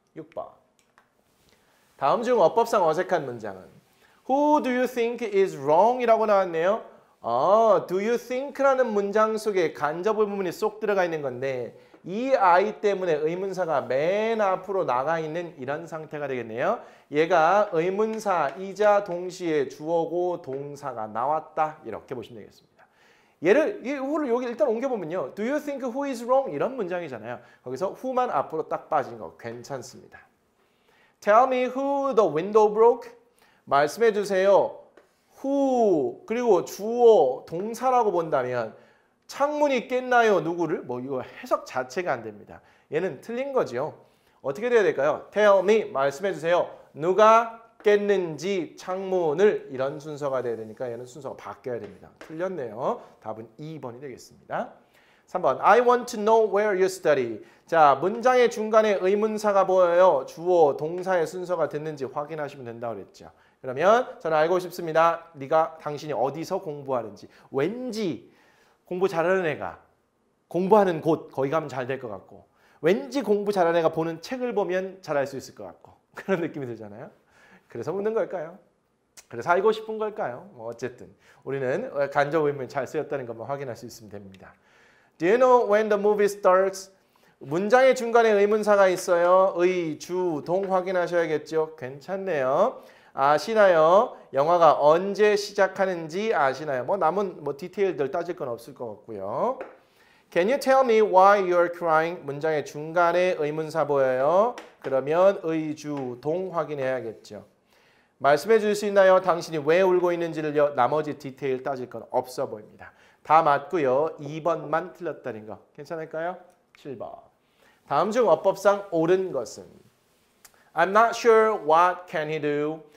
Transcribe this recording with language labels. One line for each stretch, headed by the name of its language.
Korean: 6번. 다음 중 어법상 어색한 문장은
English: Who do you think is wrong?
Korean: 이라고 나왔네요. do you think라는 문장 속에 간접 의문문이 쏙 들어가 있는 건데 이 아이 때문에 의문사가 맨 앞으로 나가 있는 이런 상태가 되겠네요. 얘가 의문사이자 동시에 주어고 동사가 나왔다. 이렇게 보시면 되겠습니다. 얘를 여기 일단 옮겨보면요.
English: Do you think who is wrong?
Korean: 이런 문장이잖아요. 거기서 who만 앞으로 딱 빠진 거 괜찮습니다.
English: Tell me who the window broke?
Korean: 말씀해 주세요. who 그리고 주어 동사라고 본다면 창문이 깼나요? 누구를? 이거 해석 자체가 안 됩니다. 얘는 틀린 거죠. 어떻게 돼야 될까요?
English: Tell me
Korean: 말씀해 주세요. 누가 깼는지 창문을 이런 순서가 돼야 되니까 얘는 순서가 바뀌어야 됩니다. 틀렸네요. 답은 2번이 되겠습니다. 3번.
English: I want to know where you study.
Korean: 자, 문장의 중간에 의문사가 보여요. 주어, 동사의 순서가 됐는지 확인하시면 된다고 그랬죠. 그러면 저는 알고 싶습니다. 당신이 어디서 공부하는지. 왠지 공부 잘하는 애가 공부하는 곳 거기 가면 잘 될 것 같고 왠지 공부 잘하는 애가 보는 책을 보면 잘할 수 있을 것 같고 그런 느낌이 들잖아요. 그래서 묻는 걸까요? 그래서 알고 싶은 걸까요? 어쨌든 우리는 간접 의문이 잘 쓰였다는 것만 확인할 수 있으면 됩니다.
English: Do you know when the movie starts?
Korean: 문장의 중간에 의문사가 있어요. 의, 주, 동 확인하셔야겠죠. 괜찮네요. 아시나요? 영화가 언제 시작하는지 아시나요? 남은 디테일들 따질 건 없을 것 같고요.
English: Can you tell me why you're crying?
Korean: 문장의 중간에 의문사 보여요. 그러면 의주동 확인해야겠죠. 말씀해 주실 수 있나요? 당신이 왜 울고 있는지를요. 나머지 디테일 따질 건 없어 보입니다. 다 맞고요. 2번만 틀렸다는 거. 괜찮을까요? 7번. 다음 중 어법상 옳은 것은
English: I'm not sure what can he do.